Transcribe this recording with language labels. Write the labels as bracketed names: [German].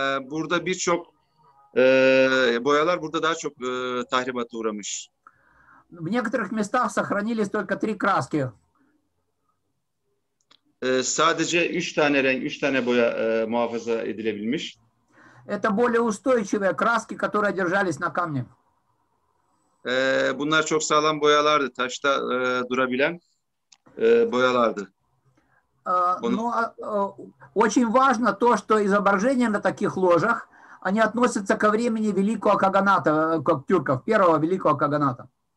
[Turkish] Burada birçok boyalar burada daha çok tahribata uğramış. [Russian] В некоторых местах сохранились только 3 краски. [Turkish] Sadece 3 tane renk, 3 tane boya muhafaza edilebilmiş. [Russian] Это более устойчивые краски, которые держались на камне. [Turkish] Bunlar çok sağlam boyalardı. Taşta durabilen boyalardı. [Russian] Но очень важно то, что изображения на таких ложах, они относятся ко времени Великого Каганата, как тюрков, первого Великого Каганата.